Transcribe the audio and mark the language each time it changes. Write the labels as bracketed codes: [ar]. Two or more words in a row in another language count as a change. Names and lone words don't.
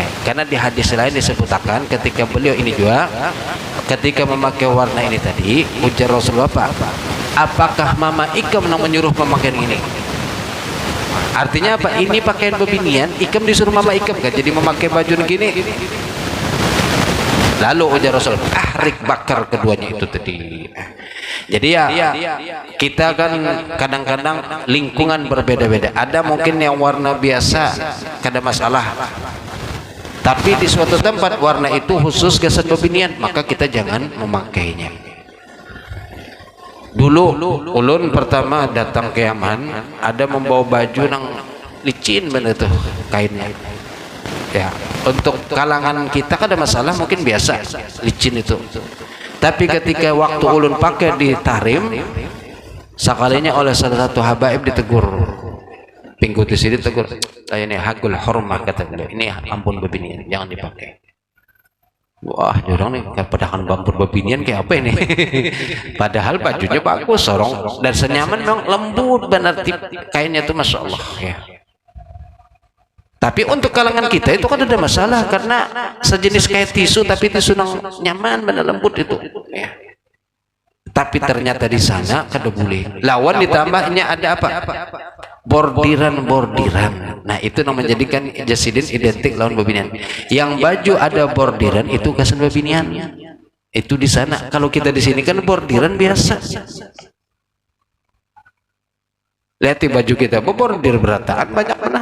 [id] Karena di hadis lain disebutkan ketika beliau ini juga ketika memakai warna ini tadi, ujar Rasulullah apa? Apakah Mama Ikam yang menyuruh memakai ini? Artinya apa? Ini pakaian bebinian, Ikam disuruh Mama Ikam kan? Jadi memakai baju begini. Lalu ujar Rasul, ahrik, bakar keduanya itu tadi. Jadi ya kita kan kadang-kadang lingkungan berbeda-beda. Ada mungkin yang warna biasa, kada masalah. Tapi di suatu tempat warna itu khusus kesan bebinian, maka kita jangan memakainya. Dulu ulun pertama datang ke Yaman, ada membawa baju nang licin bener tuh kainnya. Ya, untuk kalangan kita kan ada masalah, mungkin biasa licin itu. Tapi ketika waktu ulun pakai di tahrim, sekalinya oleh salah satu habaib ditegur, pinggul di sini tegur, ini [ar] حق الحرمة, [id] kata beliau, ini ampun bebinian, jangan dipakai. [bjn] Wah, jorong nih, pedakan bampur bebinian kayak apa ini? [id] Padahal bajunya bagus, sorong dan senyaman, memang lembut benar, kainnya tuh [ar] ما شاء الله [id] ya. Tapi untuk kalangan kita itu kan ada masalah, karena sejenis kayak tisu, tapi tisu nyaman, benar lembut itu. Ya. Tapi ternyata di sana kada boleh. Lawan ditambahnya ada apa? Bordiran. Nah itu yang menjadikan jasidin identik lawan bebinian. Yang baju ada bordiran itu kesan bebinian. Itu di sana. Kalau kita di sini kan bordiran biasa. Lihat di baju kita, bordir berataan banyak benar.